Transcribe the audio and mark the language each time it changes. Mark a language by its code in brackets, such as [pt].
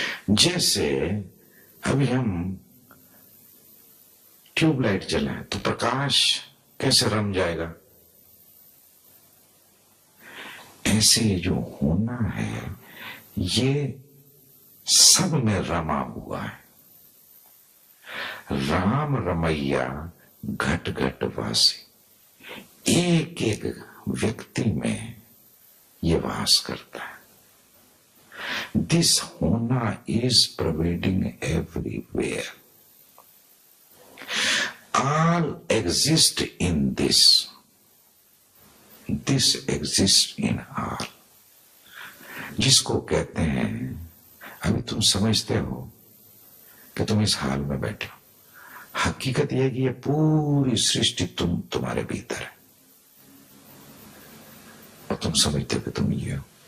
[hi] जैसे अभी हम ट्यूबलाइट जलाएं तो प्रकाश कैसे रम जाएगा, ऐसे जो होना है ये सब में रमा हुआ है। राम रमैया घट घट वासी, एक एक व्यक्ति में ये वास करता है। [en] This one is pervading everywhere, all exist in this, this exists in all। [hi] जिसको कहते हैं, अभी तुम समझते हो कि तुम इस हाल में बैठे हो, हकीकत यह कि ये पूरी सृष्टि तुम्हारे भीतर है, और तुम समझते हो कि तुम ये हो।